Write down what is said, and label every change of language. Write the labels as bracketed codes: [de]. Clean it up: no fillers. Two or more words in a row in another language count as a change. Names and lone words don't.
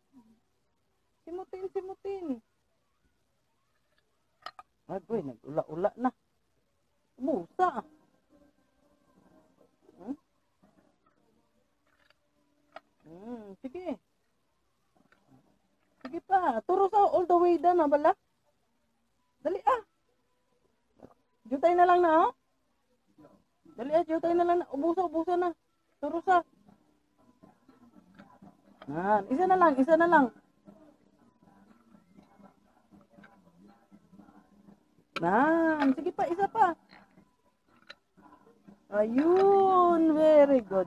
[hil] Simutin. Agoy, nag-ula-ula na. Ubusa. Sige. Sige pa. Turo sa [en] all the way down, [hil] ha, bala? Dali, ah. Jutay na lang na, oh. Dali, ah. Jutay na lang na. Ubusa na. Turo sa. Isa na lang. Sige pa, isa pa. [en] Ayun. Very good.